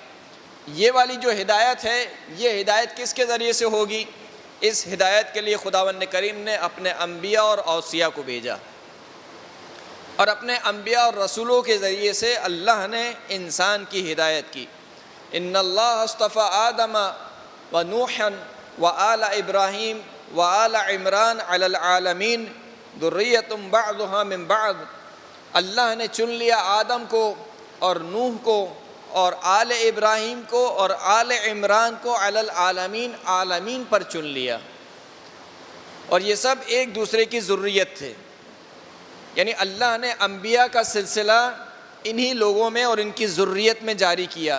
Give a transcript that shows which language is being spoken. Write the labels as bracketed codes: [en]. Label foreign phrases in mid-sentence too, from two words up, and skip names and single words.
[ur] یہ والی جو ہدایت ہے، یہ ہدایت کس کے ذریعے سے ہوگی؟ اس ہدایت کے لیے خداوند کریم نے اپنے انبیاء اور اوصیاء کو بھیجا، اور اپنے انبیاء اور رسولوں کے ذریعے سے اللہ نے انسان کی ہدایت کی۔ [ar] ان اللہ اصطفى آدم و نوحا و آل ابراہیم و آل عمران علی العالمین ذریۃ بعضها من بعض۔ [ur] اللہ نے چن لیا آدم کو اور نوح کو اور آل ابراہیم کو اور آل عمران کو [ar] علی العالمین، [ur] عالمین پر چن لیا، اور یہ سب ایک دوسرے کی ذریت تھے۔ یعنی اللہ نے انبیاء کا سلسلہ انہی لوگوں میں اور ان کی ذریت میں جاری کیا۔